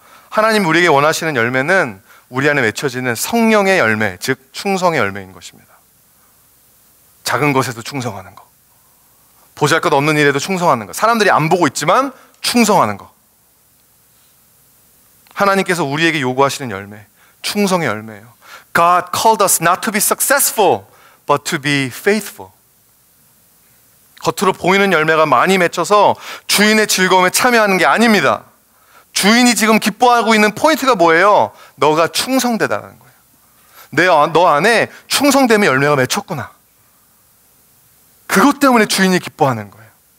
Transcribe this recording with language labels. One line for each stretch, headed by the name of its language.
Korean: 하나님 우리에게 원하시는 열매는 우리 안에 맺혀지는 성령의 열매, 즉 충성의 열매인 것입니다. 작은 것에도 충성하는 것, 보잘것없는 일에도 충성하는 것, 사람들이 안 보고 있지만 충성하는 것. 하나님께서 우리에게 요구하시는 열매, 충성의 열매예요.
English: God called us not to be successful, but to be faithful.
Korean: 겉으로 보이는 열매가 많이 맺혀서 주인의 즐거움에 참여하는 게 아닙니다. 주인이 지금 기뻐하고 있는 포인트가 뭐예요? 너가 충성되다는 거예요. 너 안에 충성됨의 열매가 맺혔구나. 그것 때문에 주인이 기뻐하는 거예요.